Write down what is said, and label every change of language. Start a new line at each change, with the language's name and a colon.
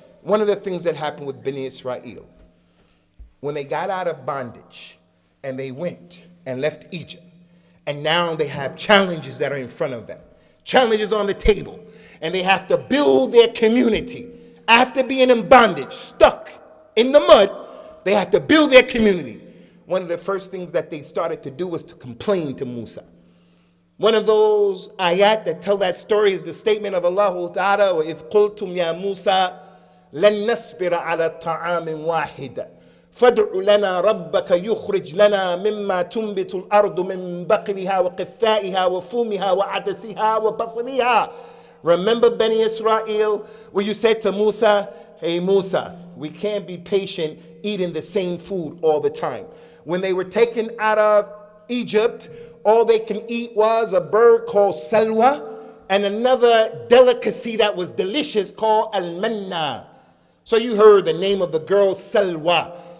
English: One of the things that happened with Bani Israel, when they got out of bondage and they went and left Egypt, and now they have challenges that are in front of them, challenges on the table, and they have to build their community. After being in bondage, stuck in the mud, they have to build their community. One of the first things that they started to do was to complain to Musa. One of those ayat that tell that story is the statement of
Arabic: Allah Ta'ala, وَإِذْ قُلْتُمْ يَا مُوسَى لَن نَصْبِرَ عَلَى طَعَامٍ وَاحِدٍ فَادْعُ لَنَا رَبَّكَ يُخْرِجْ لَنَا مِمَّا تُنْبِتُ الْأَرْضُ مِنْ بَقْلِهَا وَقِثَّائِهَا وَفُومِهَا وَعَدَسِهَا وَبَصْلِهَا.
English: Remember Bani Israel, where you said to Musa, hey Musa, we can't be patient eating the same food all the time. When they were taken out of Egypt, all they can eat was a bird called salwa and another delicacy that was delicious called al-manna. So you heard the name of the girl Salwa.